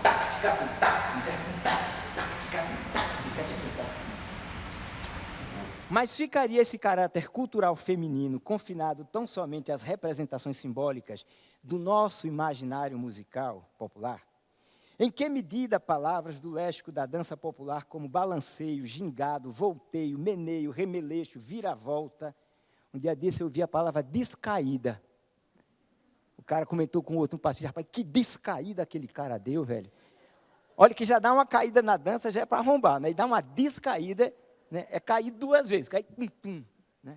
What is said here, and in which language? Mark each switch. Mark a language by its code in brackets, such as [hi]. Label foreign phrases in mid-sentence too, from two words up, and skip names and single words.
[pt] Mas ficaria esse caráter cultural feminino confinado tão somente às representações simbólicas do nosso imaginário musical popular? Em que medida palavras do léxico da dança popular como balanceio, gingado, volteio, meneio, remeleixo, vira-volta, um dia desse eu ouvi a palavra descaída. O cara comentou com o outro, um paciente, rapaz, que descaída aquele cara deu, velho. Olha que já dá uma caída na dança, já é para arrombar, né? E dá uma descaída, né? É cair 2 vezes, cair pum, né?